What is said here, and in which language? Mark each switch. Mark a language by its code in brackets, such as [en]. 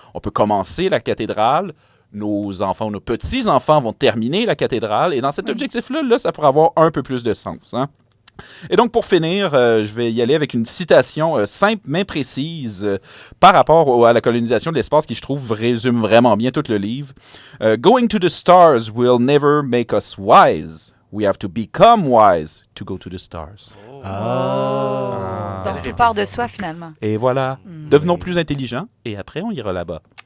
[fr] On peut commencer la cathédrale, nos enfants, nos petits-enfants vont terminer la cathédrale, et dans cet objectif-là, là, ça pourrait avoir un peu plus de sens, hein? Et donc, pour finir, je vais y aller avec une citation simple mais précise par rapport à la colonisation de l'espace qui, je trouve, résume vraiment bien tout le livre. [en] Going to the stars will never make us wise. We have to become wise to go to the stars. [fr] Donc, tout part de soi, finalement. Et voilà. Devenons plus intelligents et après, on ira là-bas.